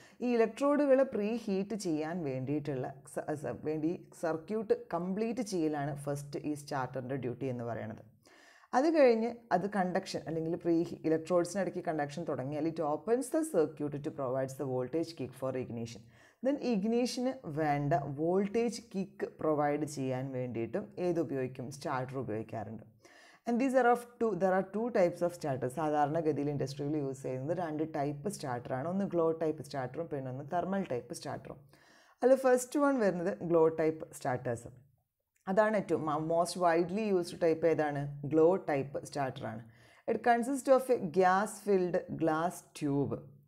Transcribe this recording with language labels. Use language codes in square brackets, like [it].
[ml] ഈ ഇലക്ട്രോഡുകൾ pre heat ചെയ്യാൻ വേണ്ടിയിട്ടുള്ള സർക്യൂട്ട് കംപ്ലീറ്റ് ചെയ്യലാണ് ഫസ്റ്റ് ഈ സ്റ്റാർട്ടറിൻ്റെ ഡ്യൂട്ടി എന്ന് പറയുന്നത്. അത് കഴിഞ്ഞ് അത് കണ്ടക്ഷൻ അല്ലെങ്കിൽ ഇലക്ട്രോഡ്സിനിടയ്ക്ക് കണ്ടക്ഷൻ തുടങ്ങിയാൽ [en] It opens the circuit to provides the voltage kick for ignition. [ml] Then ഇഗ്നീഷന് വേണ്ട വോൾട്ടേജ് കിക്ക് പ്രൊവൈഡ് ചെയ്യാൻ വേണ്ടിയിട്ടും ഏത് ഉപയോഗിക്കും, സ്റ്റാർട്ടർ ഉപയോഗിക്കാറുണ്ട്. [en] And there are two types of starters. [ml] സാധാരണഗതിയിൽ ഇൻഡസ്ട്രിയിൽ യൂസ് ചെയ്യുന്നത് 2 ടൈപ്പ് സ്റ്റാർട്ടറാണ്. ഒന്ന് ഗ്ലോ ടൈപ്പ് സ്റ്റാർട്ടറും പിന്നെ ഒന്ന് തെർമൽ ടൈപ്പ് സ്റ്റാർട്ടറും. അതിൽ ഫസ്റ്റ് വൺ വരുന്നത് ഗ്ലോ ടൈപ്പ് സ്റ്റാർട്ടേഴ്സ്. അതാണ് ഏറ്റവും മോസ്റ്റ് വൈഡ്ലി യൂസ്ഡ് ടൈപ്പ്. ഏതാണ്, glow type സ്റ്റാർട്ടറാണ്. [en] It consist of a gas filled glass tube.